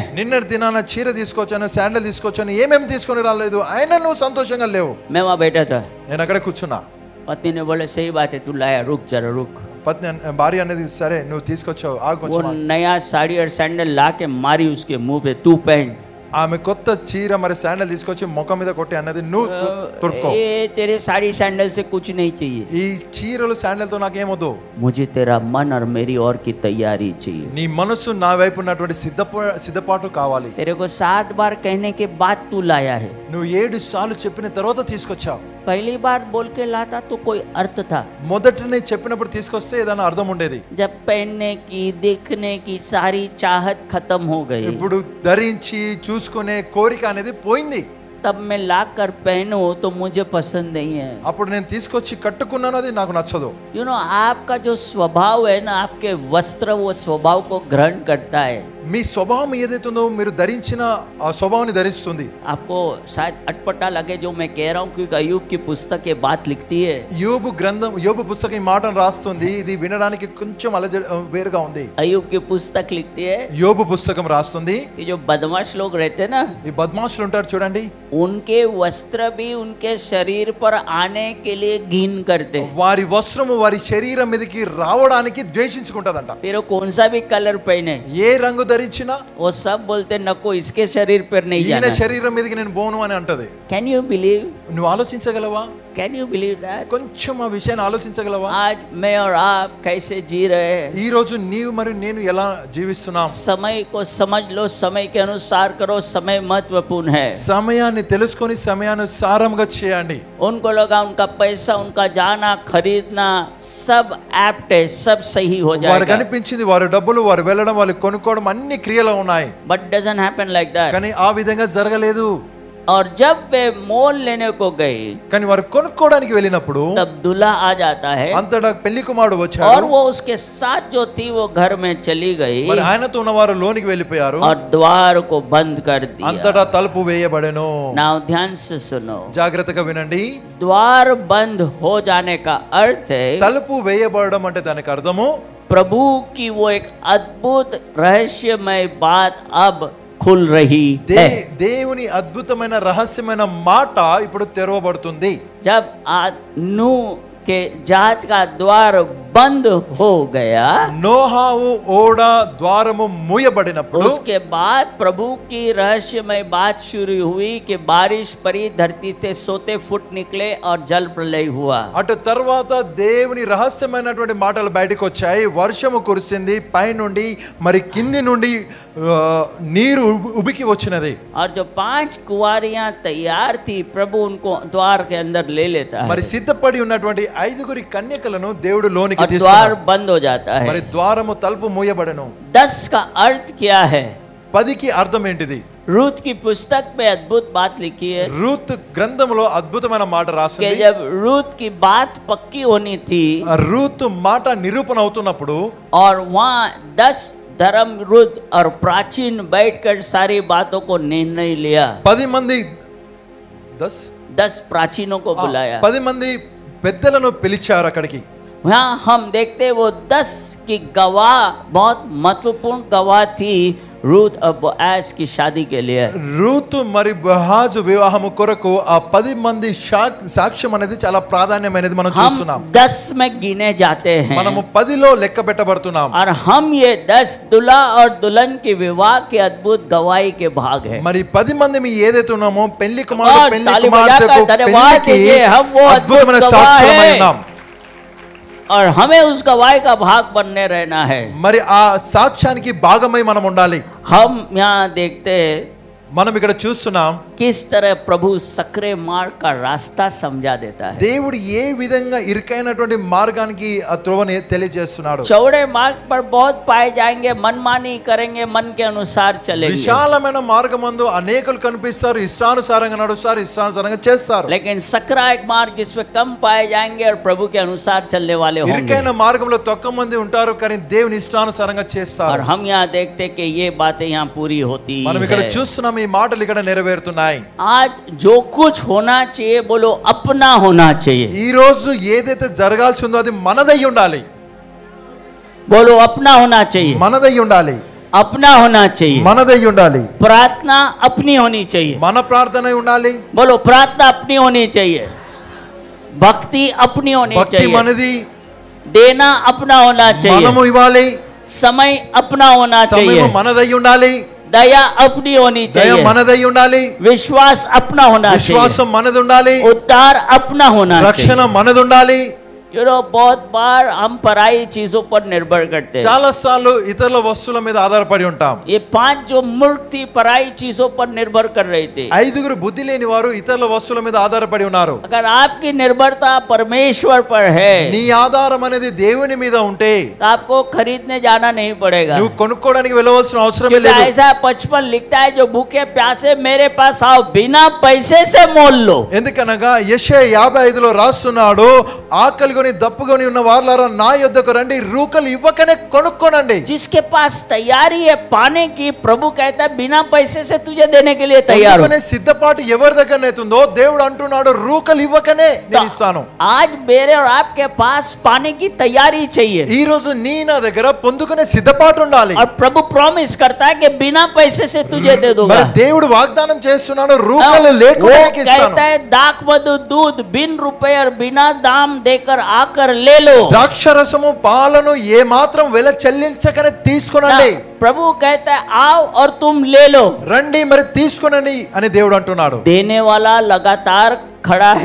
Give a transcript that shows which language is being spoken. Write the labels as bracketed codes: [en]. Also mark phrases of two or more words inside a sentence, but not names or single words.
[te] నిన్నటి దినాన చీర తీసుకొచ్చాను, శాండల్ తీసుకొచ్చాను, ఏమేమి తీసుకొని రాలేదు, అయినా నువ్వు సంతోషంగా లేవు. [hi] मैं वहां बैठा था. [te] నేను అక్కడ కూర్చున్నా. [hi] पत्नी ने बोले सही बात है, तू लाया, रुक जरा रुक. [te] భార్య అనేది సరే నువ్వు తీసుకొచ్చావు, ఆగు [hi] वो [te] కొంచెం ఆగు. [hi] नया साड़ी और सैंडल ला के मारी उसके मुंह पे, तू पहन. [te] ఆమె కొత్త చీర మరి శాండల్ తీసుకొచ్చి ముఖం మీద కొట్టి అన్నది నువ్వు తొడుక్కో. [hi] ये तेरे साड़ी सैंडल से कुछ नहीं चाहिए, [te] ఈ చీరలు శాండల్ తో నాకేమొద్దు, [hi] मुझे तेरा मन और मेरी और की तैयारी चाहिए. [te] నీ మనసు నా వైపు ఉన్నటువంటి సిద్ధపాటు కావాలి. [hi] तेरे को 7 बार कहने के बाद तू लाया है. [te] నువ్వు 7 సార్లు చెప్పిన తర్వాత తీసుకొచ్చావు. [hi] पहली बार बोल के लाता तो कोई अर्थ था. [te] మొదటనే చెప్పినప్పుడు తీసుకొస్తే ఏదైనా అర్థం ఉండేది. [hi] जब पहनने की देखने की सारी चाहत खत्म हो गई, [te] ఇప్పుడు ధరించి చూసుకునే కోరిక అనేది పోయింది. [hi] तब मैं ला कर पहनूं तो मुझे पसंद नहीं है. [te] అప్పుడు నేను తీసుకొచ్చి కట్టుకున్నాను, అది నాకు నచ్చదు. [hi] आपका जो स्वभाव है ना, आपके वस्त्र वो स्वभाव को ग्रहण करता है. [te] మీ స్వభావం ఏదైతుందో మీరు ధరించిన ఆ స్వభావాన్ని ధరిస్తుంది. [hi] आपको शायद अटपटा लगे जो मैं कह रहा हूँ, क्योंकि अय्यूब की पुस्तक ये बात लिखती है. [te] యోబు పుస్తకం ఈ మాటను రాస్తుంది. ఇది వినడానికి కొంచెం వేరుగా ఉంది. [hi] अय्यूब की पुस्तक लिखती है, [te] యోబు పుస్తకం రాస్తుంది. [hi] कि जो बदमाश लोग रहते हैं ना, [te] ఈ బద్మాషులు ఉంటారు చూడండి, [hi] उनके वस्त्र भी उनके शरीर पर आने के लिए घिन करते. [te] వారి వస్త్రము వారి శరీరం మీదకి రావడానికి ద్వేషించుకుంటదంట. [hi] फिर वो कौन सा भी कलर पहने, [te] ఏ రంగు ధరించినా [hi] वो सब बोलते नको इसके शरीर पर नहीं [te] ఈయన [hi] जाना. [te] శరీరం మీదకి నేను పోను అని అంటది. [en] Can you believe? [te] నువ్వు ఆలోచించగలవా? [en] Can you believe that? [te] కొంచెం ఆ విషయాన్ని ఆలోచించగలవా? [hi] आज मैं और आप कैसे जी रहे हैं. [te] ఈ రోజు నీవు మరియు నేను ఎలా జీవిస్తున్నాం? [hi] समय को समझ लो, समय के अनुसार करो. समय महत्वपूर्ण है. [te] సమయాన్ని తెలుసుకొని సమయానుసారంగా చేయండి. [hi] उनको लगा उनका पैसा, उनका जाना, खरीदना सब एप्ट है, सब सही हो [te] వారు [hi] जाएगा. [te] కనిపించింది, వారి డబ్బులు, వారు వెళ్ళడం, వాళ్ళు కొనుక్కోవడం అన్ని క్రియలు ఉన్నాయి. [en] But doesn't happen like that. [te] కానీ ఆ విధంగా జరగలేదు. [hi] और जब वे मोल लेने को गए, [te] కానీ వారు కొనుక్కోవడానికి వెళ్ళినప్పుడు [hi] तब दूल्हा आ जाता है [te] అంతటా పెళ్లి కుమారుడు [hi] और [te] వచ్చాడు. [hi] वो उसके साथ जो थी वो घर में चली गई [te] మరి ఆయనతో ఉన్నవారు లోనికి వెళ్ళిపోయారు. [hi] और द्वार को बंद कर दिया. [te] అంతటా తలుపు వేయబడెను. [hi] नाउ ध्यान से सुनो, [te] జాగ్రత్తగా వినండి. [hi] द्वार बंद हो जाने का अर्थ है [te] తలుపు వేయబడడం అంటే దానికి అర్థము [hi] प्रभु की वो एक अद्भुत रहस्यमय बात अब खुल रही है. [te] దేవుని అద్భుతమైన రహస్యమైన మాట ఇప్పుడు తెరవబడుతుంది. [hi] जब नूह के जहाज का द्वार बंद हो गया, [te] నోహావు ఓడ ద్వారము మూయబడినప్పుడు [hi] उसके बाद प्रभु की रहस्यमय बात शुरू हुई कि बारिश पड़ी, धरती से सोते फुट निकले और जल प्रलय हुआ. [te] అటు తర్వాత దేవుని రహస్యమైనటువంటి మాటలు బయటకు వచ్చాయి. వర్షము కురిసింది పైనుండి, మరి కింది నుండి నీరు ఉబికి వచ్చినది. [hi] और जो 5 कुंवारियां तैयार थी, प्रभु उनको द्वार के अंदर ले लेता है [te] మరి సిద్ధపడి ఉన్నటువంటి 5 కన్యకలను దేవుడు లోనికి [hi] और द्वार [te] తీసుకున్నాడు. [hi] बंद हो जाता है. [te] మరి ద్వారము తలుపు మూయబడెను. [hi] 10 का अर्थ क्या है? [te] 10కి అర్థం ఏంటిది? [hi] रूत की पुस्तक में अद्भुत बात लिखी है [te] రూత్ గ్రంథంలో అద్భుతమైన మాట [hi] कि [te] రాసింది. [hi] जब रूत की बात पक्की होनी थी [te] రూత్ మాట నిరూపణ అవుతున్నప్పుడు [hi] और वहाँ 10 धर्मवृद्ध और प्राचीन बैठकर सारी बातों को निर्णय लिया. [te] 10 మంది [hi] 10 प्राचीनों को बुलाया. [te] 10 మంది పెద్దలను పిలిచారు అక్కడికి. [hi] यहाँ हम देखते वो 10 की गवाह बहुत महत्वपूर्ण गवाह थी रूत और बोआज की शादी के लिए. [te] రూత్ మరి బోహాజు వివాహము కొరకు ఆ 10 మంది సాక్ష్యం అనేది చాలా ప్రాధాన్యమైనది మనం చూస్తున్నాం. [hi] हम 10 में गिने जाते हैं [te] మనము 10లో లెక్క పెట్టబడుతున్నాం. [hi] और हम ये 10 दूल्हा और दुल्हन के विवाह के अद्भुत गवाही के भाग है. [te] మరి 10 మంది మీ ఏదైతే ఉన్నామో పెళ్లి కుమారుడు [hi] और [te] పెళ్లి [hi] ताली [te] కుమార్తెకు [hi] बजाकर धन्यवाद [te] పెళ్లికి [hi] दीजिए, हम वो अद्भुत [te] అద్భుతమైన [hi] गवाह [te] సాక్ష్యమై [hi] है [te] ఉన్నాం. [hi] और हमें उस गवाही का भाग बनने रहना है. [te] మరి ఆ సాక్ష్యానికి భాగమై మనం ఉండాలి. [hi] हम यहाँ देखते हैं [te] మనం ఇక్కడ చూస్తున్నాం [hi] किस तरह प्रभु सकरे मार्ग का रास्ता समझा देता है. [te] దేవుడు ఏ విధంగా ఇరుకైనటువంటి మార్గానికి ఆ త్రోవని తెలియజేస్తున్నాడు. [hi] चौड़े मार्ग पर बहुत पाए जाएंगे, मनमानी करेंगे, मन के अनुसार चलेंगे. [te] విశాలమైన మార్గమందు అనేకులు కనిపిస్తారు, ఇష్టానుసారంగా నడుస్తారు, ఇష్టానుసారంగా చేస్తారు. [hi] लेकिन सकरा एक मार्ग जिसमें कम पाए जाएंगे और प्रभु के अनुसार चलने वाले होंगे. [te] ఇరుకైన మార్గంలో తక్కువ మంది ఉంటారు, కానీ దేవుని ఇష్టానుసారంగా [hi] और [te] చేస్తారు. [hi] हम यहाँ देखते कि ये बातें यहाँ पूरी होती [te] మనం ఇక్కడ [hi] है. [te] చూస్తున్నాం ఈ మాటలు ఇక్కడ నెరవేరుతున్నాయి. [hi] आज जो कुछ होना चाहिए बोलो अपना होना चाहिए. [te] ఈ రోజు ఏదైతే జరగాల్సి ఉందో అది మనదై ఉండాలి. [hi] बोलो अपना होना चाहिए. [te] మనదై ఉండాలి. [hi] अपना होना चाहिए. [te] మనదై ఉండాలి. [hi] प्रार्थना अपनी होनी चाहिए. [te] మన ప్రార్థన ఉండాలి. [hi] बोलो प्रार्थना अपनी होनी चाहिए. भक्ति अपनी होनी [te] భక్తి [hi] चाहिए. [te] మనది. [hi] देना अपना होना चाहिए. [te] మనము ఇవ్వాలి. [hi] समय अपना होना चाहिए. [te] సమయం మనదై ఉండాలి. [hi] दया अपनी होनी [te] దయ [hi] चाहिए. [te] మనదై ఉండాలి. [hi] विश्वास अपना होना चाहिए. [te] విశ్వాసం మనది ఉండాలి. [hi] उद्धार अपना होना [te] రక్షణ [hi] चाहिए. [te] మనది ఉండాలి. [hi] बहुत बार हम पराई चीजों पर निर्भर करते हैं. [te] చాలా సార్లు ఇతరుల వస్తువుల మీద ఆధారపడి ఉంటాం. [hi] ये 5 जो मूर्ख थी पराई चीजों पर निर्भर कर रही थी. [te] 5 బుద్ధి లేని వారు ఇతరుల వస్తువుల మీద ఆధారపడి ఉన్నారు. [hi] अगर आपकी निर्भरता परमेश्वर पर है [te] నీ ఆధారం అనేది దేవుని మీద ఉంటే [hi] तो आपको खरीदने जाना नहीं पड़ेगा. [te] నువ్వు కొనుక్కోవడానికి వెళ్ళవలసిన అవసరమే [hi] क्योंकि [te] లేదు. [hi] ऐसा 55 लिखता है जो भूखे प्यासे मेरे पास आओ बिना पैसे से मोल लो. [te] ఎందుకనగా యెషయా 55లో రాస్తున్నాడు, ఆకలి అలసికొని దప్పుకొని ఉన్న వారులారా నా యొద్దకు రండి, రూకలు ఇవ్వకనే కొనుక్కోనండి. [hi] जिसके पास तैयारी है पाने की, प्रभु कहता है बिना पैसे से तुझे देने के लिए तैयार हूं. [te] పొందుకునే సిద్ధపాటు ఎవరి దగ్గరనైతుందో దేవుడు అంటున్నాడు, రూకలు ఇవ్వకనే నేను ఇస్తాను. [hi] आज मेरे और आपके पास पाने की तैयारी चाहिए. [te] ఈ రోజు నీ నా దగ్గర పొందుకునే సిద్ధపాటు ఉండాలి. [hi] और प्रभु प्रॉमिस करता है कि बिना पैसे से तुझे दे दूंगा. [te] మరి దేవుడు వాగ్దానం చేస్తున్నాడు, రూకలు లేకుండా నీకు ఇస్తాను. [hi] कहता है दाख मधु दूध बिन रुपए और बिना दाम देकर आकर ले लो. [te] ద్రాక్షరసము పాలను ఏ మాత్రం వెల చెల్లించకనే తీసుకొనండి. [hi] प्रभु कहता है आओ और तुम ले लो. [te] రండి మరి తీసుకొనండి అని దేవుడు అంటున్నాడు. [hi] देने वाला लगातार खड़ा है,